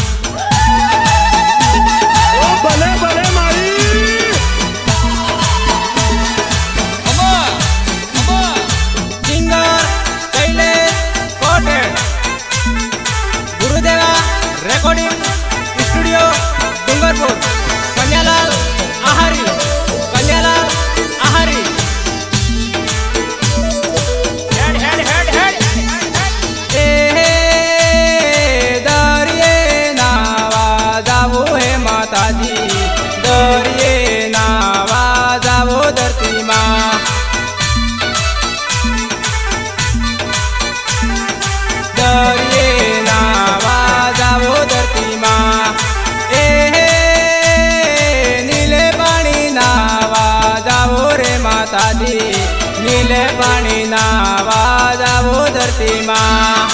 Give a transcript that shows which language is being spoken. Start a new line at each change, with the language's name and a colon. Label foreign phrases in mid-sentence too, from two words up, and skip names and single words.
Wagdi: भले भले मारी सिंगर शैलेश कोटेड़ गुरुदेवा
English: recording studio
Wagdi: डूंगरपुर कन्यालाल आहारी कन्यालाल आहारी माताजी दरिये नावा जावो धरती माँ दरिये नावा जावो धरती माँ नीले पानी नावा जावो रे माताजी नीले पानी नावा जावो धरती माँ